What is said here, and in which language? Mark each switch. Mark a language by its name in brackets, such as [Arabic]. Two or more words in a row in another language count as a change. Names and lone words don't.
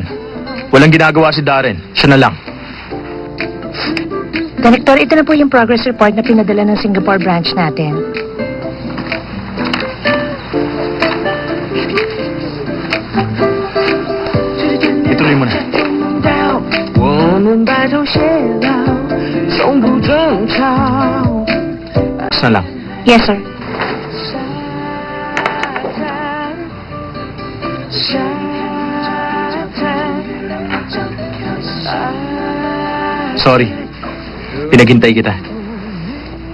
[Filipino] Walang ginagawa si Darren, siya na lang. Director, ito na po yung progress report na pinadala ng Singapore branch natin. Ituloy mo na. [Chinese] 我们白头偕老，从不争吵。 [Filipino] Tapos na lang. [English] Yes, sir. Sorry. [Filipino] Pinaghintay kita. buti naman.